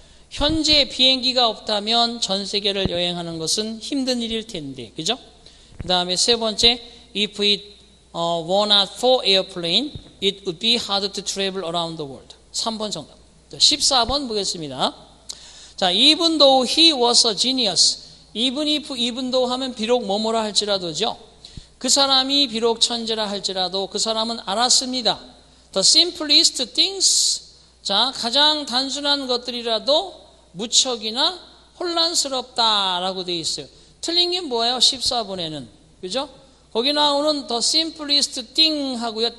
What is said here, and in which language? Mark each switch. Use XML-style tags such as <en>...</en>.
<ko>현재 비행기가 없다면 전 세계를 여행하는 것은 힘든 일일 텐데, 그죠? 그 다음에 세 번째,</ko> <en>if it were not for airplane, it would be hard to travel around the world.</en> <ko>3번 정답. 14번 보겠습니다.</ko> <en>자, even though he was a genius, even though</en> <ko>하면 비록 뭐뭐라 할지라도죠. 그 사람이 비록 천재라 할지라도 그 사람은 알았습니다.</ko> <en>The simplest things,</en> <ko>자, 가장 단순한 것들이라도 무척이나 혼란스럽다라고 되어 있어요. 틀린 게 뭐예요? 14번에는. 그죠? 거기 나오는</ko> <en>the simplest thing</en> <ko>하고요.</ko>